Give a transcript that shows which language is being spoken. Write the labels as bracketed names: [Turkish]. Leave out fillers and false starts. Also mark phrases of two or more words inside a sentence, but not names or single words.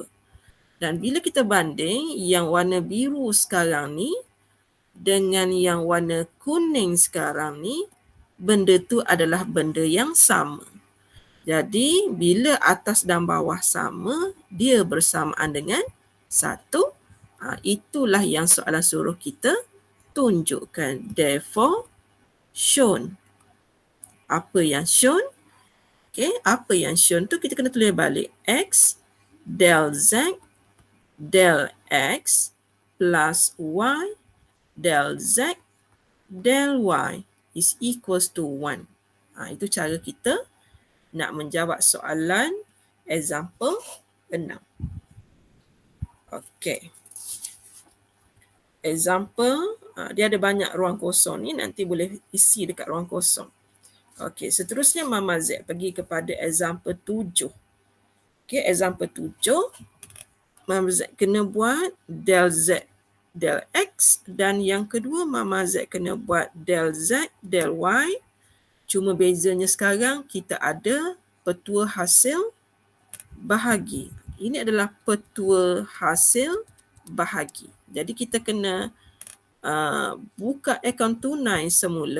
[Malay] Dan bila kita banding yang warna biru sekarang ni dengan yang warna kuning sekarang ni, benda tu adalah benda yang sama. Jadi, bila atas dan bawah sama, dia bersamaan dengan 1. Itulah yang soalan suruh kita tunjukkan. [English] Therefore, shown. [Malay] Apa yang shown? Okay, apa yang shown tu kita kena tulis balik. [English] X del Z del X plus Y del Z del Y is equals to 1. [Malay] Itu cara kita nak menjawab soalan example 6. Okey. Example, dia ada banyak ruang kosong ni, nanti boleh isi dekat ruang kosong. Okey, seterusnya Mama Z pergi kepada example 7. Okey, example 7, Mama Z kena buat [English] del Z del X [Malay] dan yang kedua Mama Z kena buat [English] del Z del Y. [Malay] Cuma bezanya sekarang kita ada petua hasil bahagi. Ini adalah petua hasil bahagi. Jadi kita kena buka akaun tunai semula.